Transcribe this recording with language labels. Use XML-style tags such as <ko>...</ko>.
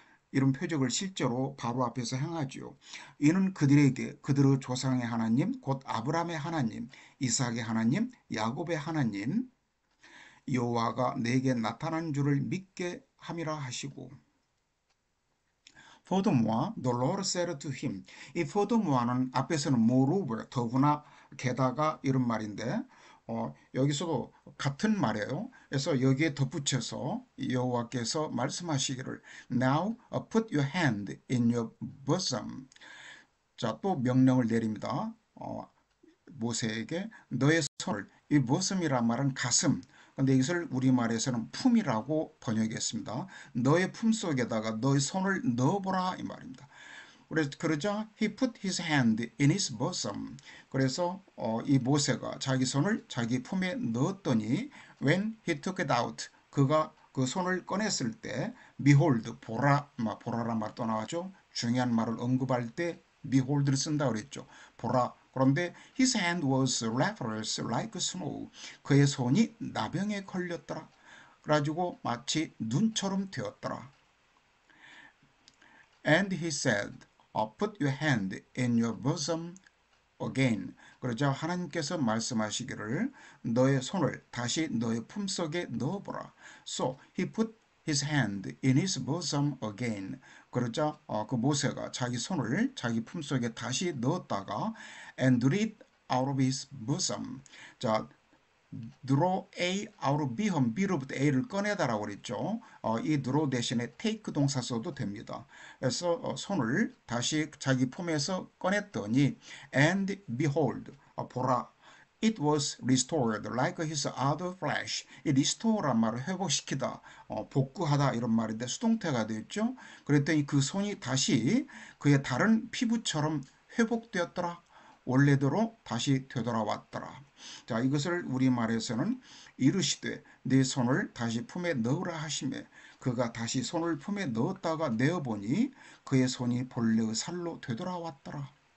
<ko>이런 표적을 실제로 바로 앞에서 행하지요. 이는 그들에게 그들의 조상의 하나님, 곧 아브라함의 하나님, 이삭의 하나님, 야곱의 하나님, 여호와가 내게 나타난 줄을 믿게 함이라 하시고</ko> <en>Furthermore, the Lord said to him.</en> <ko>이 furthermore는 앞에서는 moreover, 더구나, 게다가 이런 말인데 여기서도 같은 말이에요. 그래서 여기에 덧붙여서 여호와께서 말씀하시기를</ko> <en>Now put your hand in your bosom.</en> <ko>자, 또 명령을 내립니다. 모세에게 너의 손을 이 bosam이란 말은 가슴 근데 이것을 우리말에서는 품이라고 번역했습니다. 너의 품 속에다가 너의 손을 넣어보라 이 말입니다.</ko> <en>그래서 그러자 he put his hand in his bosom.</en> <ko>그래서 이 모세가 자기 손을 자기 품에 넣었더니</ko> <en>when he took it out</en> <ko>그가 그 손을 꺼냈을 때 behold 보라 보라란 말 또 나왔죠. 중요한 말을 언급할 때 behold를 쓴다 그랬죠. 보라.</ko> <en>그런데 his hand was leprous like snow.</en> <ko>그의 손이 나병에 걸렸더라. 그래가지고 마치 눈처럼 되었더라.</ko> <en>And he said, put your hand in your bosom again.</en> <ko>그러자 하나님께서 말씀하시기를 너의 손을 다시 너의 품속에 넣어보라.</ko> <en>So he put his hand in his bosom again.</en> <ko>그러자 그 모세가 자기 손을 자기 품속에 다시 넣었다가</ko> <en>and drew it out of his bosom.</en> <ko>자, draw A out of B 하면 B로부터 A를 꺼내다라고 그랬죠. 이 draw 대신에 take 동사 써도 됩니다. 그래서 손을 다시 자기 품에서 꺼냈더니 and behold 보라</ko> <en>It was restored like his other flesh.</en> <ko>이 restore란 말을 회복시키다, 복구하다 이런 말인데 수동태가 되었죠. 그랬더니 그 손이 다시 그의 다른 피부처럼 회복되었더라. 원래대로 다시 되돌아왔더라. 자, 이것을 우리말에서는 이르시되 네 손을 다시 품에 넣으라 하시매 그가 다시 손을 품에 넣었다가 내어보니 그의 손이 본래의 살로 되돌아왔더라.</ko>